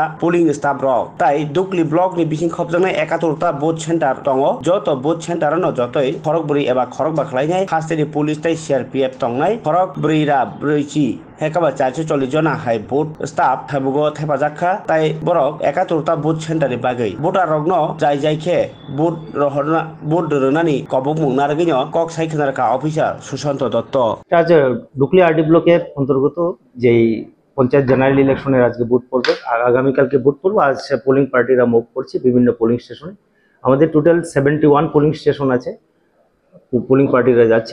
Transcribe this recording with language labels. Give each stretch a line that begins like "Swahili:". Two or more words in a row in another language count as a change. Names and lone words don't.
English: polling staff
Kok Borok: रक ताई दुकली ब्लकनि बिसिं खबजानाय 71टा
English: vote center
Kok Borok: दङ जत
English: vote centers
Kok Borok: जतै खरगबुरि एबा खरगबा खालायनाय हास्टेनि पुलिस ताई सीआरपीएफ तंनाय खरगबुरिरा ब्रैची हेकाबा 440 जना हाय
English: vote staff
Kok Borok: थाबुगो थेफाजाखा ताई बरक 71टा
English: vote centers
Kok Borok: बागै भोटार रगनो जाय जायखे भोट दोरनानि कबक मुंनारगिनो কক साइखनारका অফিসার সুশান্ত দত্ত
Bangla: আজ ডুকলি আরডি ব্লকের অন্তর্গত যেই পঞ্চায়েত
English: general election
Bangla: আজকে ভোট পড়বে আর আগামীকালকে ভোট পড়বে। আজ
English: polling parties
Bangla: মুভ করছে বিভিন্ন
English: polling station.
Bangla: আমাদের টোটাল 71
English: polling station
Bangla: আছে,
English: polling parties
Bangla: যাচ্ছে।